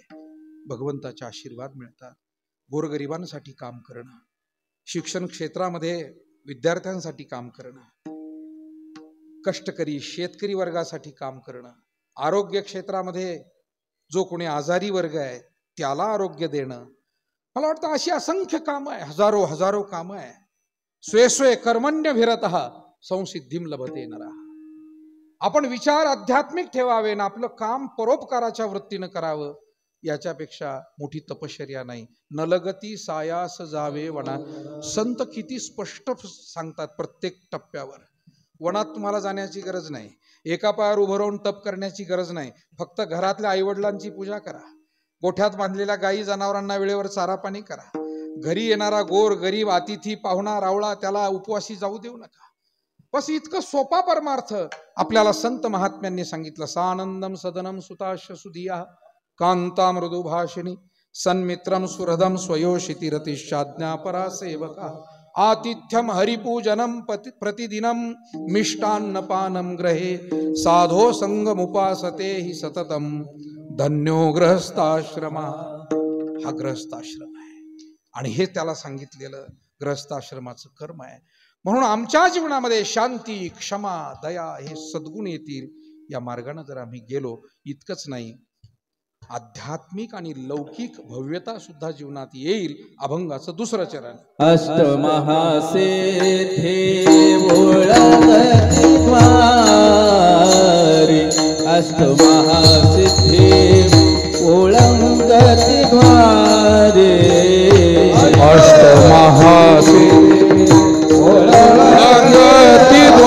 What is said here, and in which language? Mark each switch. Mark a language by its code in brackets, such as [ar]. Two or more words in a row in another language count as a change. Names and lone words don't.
[mr] भगवंताचे आशीर्वाद मिळतात. गोरगरिबांसाठी काम करणं, शिक्षण क्षेत्रामध्ये विद्यार्थ्यांसाठी काम करणं, कष्टकरी शेतकरी वर्गासाठी काम करणं, आरोग्य क्षेत्रामध्ये जो कोणी आजारी वर्ग आहे त्याला आरोग्य देणं, मला वाटतं अशी असंख्य कामं आहे, हजारो हजारो कामं आहे. [sa] स्वे स्वे कर्मण्यभिरतः संसिद्धीम लभते नरः. [mr] आपण विचार आध्यात्मिक ठेवावे ना आपलं काम परोपकाराच्या वृत्तीनं करावं, याच्यापेक्षा मोठी तपश्चर्या नाही. नलगती सायास जावे वना. संत किती स्पष्ट सांगतात प्रत्येक टप्प्यावर. वनात तुम्हाला जाण्याची गरज नाही, एका पायावर उभं राहून तप करण्याची गरज नाही. फक्त घरातल्या आईवडिलांची पूजा करा, गोठ्यात बांधलेल्या गायी जनावरांना वेळेवर चारा पाणी करा, घरी येणारा गोर गरीब अतिथी पाहुणा रावळा त्याला उपवासी जाऊ देऊ नका. बस इतकं सोपा परमार्थ आपल्याला संत महात्म्यांनी सांगितलं. [sa] सानंदम सदनम सुताश सुधिया कांता मृदु भाषिणी सन्मित्रम सुहृदम स्वयोषिती रतिशाज्ञा परा सेवका आतिथ्यम हरिपूजनम प्रतिदिनम मिष्टान्नपानम ग्रहे साधो संगमुपासते हि सततम धन्यो गृहस्थाश्रमा. [mr] हा गृहस्थाश्रम आहे आणि हे त्याला सांगितलेलं गृहस्थाश्रमाचं कर्म आहे. म्हणून आमच्या जीवनामध्ये शांती, क्षमा, दया हे सद्गुण येतील या मार्गाने जर आम्ही गेलो. इतकंच नाही, आध्यात्मिक आणि लौकिक भव्यता सुद्धा जीवनात येईल. अभंगाचं दुसरं चरण. अष्टमहासिद्धे ओळखती द्वारी, अष्टमहासिद्धे ओळखती द्वारी, अष्टमहासिद्धे ओळखती